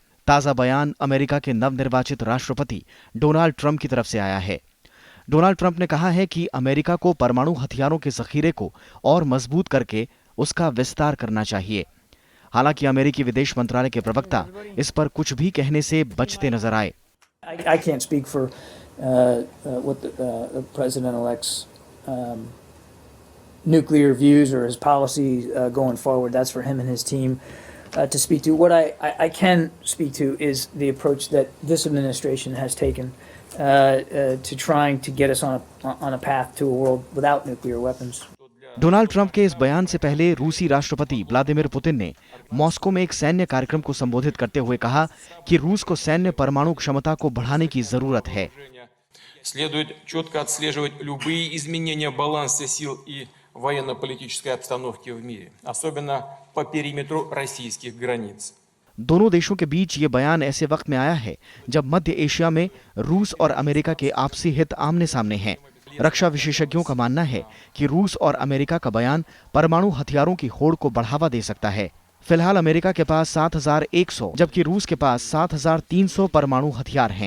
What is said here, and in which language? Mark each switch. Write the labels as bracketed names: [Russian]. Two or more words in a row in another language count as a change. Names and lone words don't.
[Hindi] ताजा बयान अमेरिका के नवनिर्वाचित राष्ट्रपति डोनाल्ड ट्रंप की तरफ से आया है। डोनाल्ड ट्रंप ने कहा है कि अमेरिका को परमाणु हथियारों के जखीरे को और मजबूत करके उसका विस्तार करना चाहिए। हालांकि अमेरिकी विदेश मंत्रालय के प्रवक्ता इस पर कुछ भी कहने से बचते नजर आए। [English] I can't speak for what the president-elect's nuclear views or his policy going forward. That's for him and his team to speak to. What I can speak to is the approach that this administration has taken to trying to get us on a path to a world without nuclear weapons. [Hindi] डोनाल्ड ट्रंप के इस बयान से पहले रूसी राष्ट्रपति व्लादिमीर पुतिन ने मॉस्को में एक सैन्य कार्यक्रम को संबोधित करते हुए कहा कि रूस को सैन्य परमाणु क्षमता को बढ़ाने की जरूरत है। [Russian] Следует четко отслеживать любые изменения баланса сил и военно-политической обстановки в мире, особенно по периметру российских границ. [Hindi] दोनों देशों के बीच ये बयान ऐसे वक्त में आया है जब मध्य एशिया में रूस और अमेरिका के आपसी हित आमने सामने हैं। रक्षा विशेषज्ञों का मानना है कि रूस और अमेरिका का बयान परमाणु हथियारों की होड़ को बढ़ावा दे सकता है। फिलहाल अमेरिका के पास 7,100 जबकि रूस के पास 7,300 परमाणु हथियार हैं।